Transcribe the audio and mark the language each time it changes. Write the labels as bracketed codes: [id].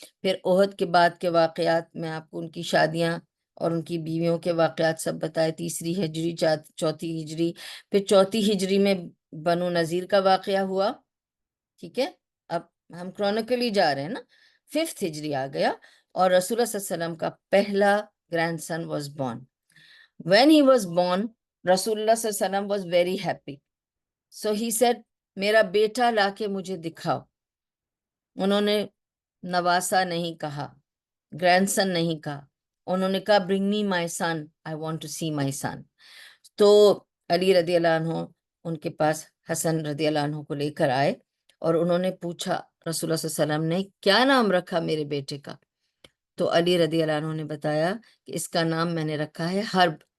[ur] پھر احد کے بعد کے واقعات میں آپ کو ان کی شادیاں اور ان کی بیویوں کے واقعات سب بتائے. تیسری ہجری، چوتھی ہجری، پھر چوتھی ہجری میں بنو نذیر کا واقعہ ہوا. ٹھیک ہے. اب ہم کرونیکلی جا رہے ہیں نا. 5th ہجری آ گیا اور رسول اللہ صلی اللہ علیہ وسلم کا پہلا grand sun was born. [en] When he was born, رسول اللہ صلی اللہ علیہ وسلم was very happy. So he said, [ur] میرا بیٹا لا کے مجھے دکھاؤ. انہوں نے نواسا نہیں کہا، گرینڈ سن نہیں کہا، انہوں نے کہا [en] bring me my son, [ur] I want to see my son. تو علی رضی اللہ عنہ ان کے پاس حسن رضی اللہ عنہ کو لے کر آئے اور انہوں نے پوچھا رسول اللہ صلی اللہ علیہ وسلم نے کیا نام رکھا میرے بیٹے کا؟ تو علی رضی اللہ عنہ نے بتایا کہ اس کا نام میں نے رکھا ہے حرب.